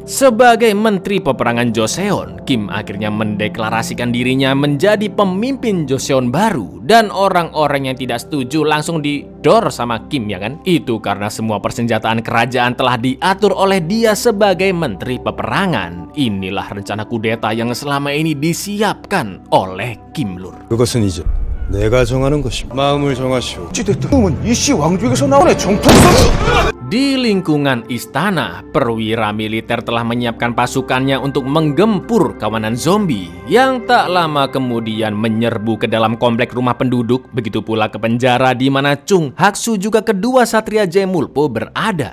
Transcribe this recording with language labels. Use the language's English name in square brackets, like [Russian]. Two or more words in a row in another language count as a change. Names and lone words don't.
[Indonesian] Sebagai Menteri Peperangan Joseon, Kim akhirnya mendeklarasikan dirinya menjadi pemimpin Joseon baru. Dan orang-orang yang tidak setuju langsung didor sama Kim, ya kan? Itu karena semua persenjataan kerajaan telah diatur oleh dia sebagai Menteri Peperangan. Inilah rencana kudeta yang selama ini disiapkan oleh Kim lur. [Korean] 그것은 이제 내가 정하는 것입니다. 마음을 정하시오. 은 이씨 왕족에서 나온 정통성. [Indonesian] Di lingkungan istana, perwira militer telah menyiapkan pasukannya untuk menggempur kawanan zombie yang tak lama kemudian menyerbu ke dalam komplek rumah penduduk. Begitu pula ke penjara di mana Chung, Haksu juga kedua satria Jaemulpo berada.